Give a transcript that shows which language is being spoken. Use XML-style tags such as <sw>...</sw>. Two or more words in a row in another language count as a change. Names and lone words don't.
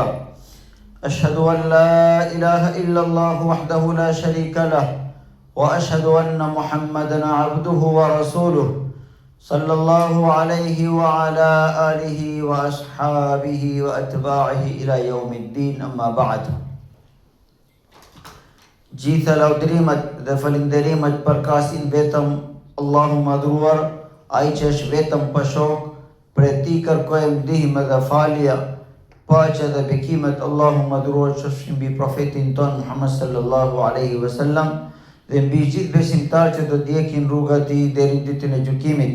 <ar>أشهد أن لا إله إلا الله وحده لا شريك له، وأشهد أن محمدا عبده ورسوله، صلى الله عليه وعلى آله وأصحابه وأتباعه إلى يوم الدين. أما بعد.</ar> <sq>Gjitha laudrimet dhe falinderimet përkasin vetëm Allahu madhruar, ai që është vetëm pa shok, prej tij kërkojmë ndihmë dhe falje, paqja dhe bekimet Allahu madhruar qofshin mbi profetin ton Muhammed</sq> <ar>صلى الله عليه وسلم</ar> <sq>dhe mbi gjithë besimtarët që do të ndjekin rrugat e tij deri në ditën e gjykimit.</sq>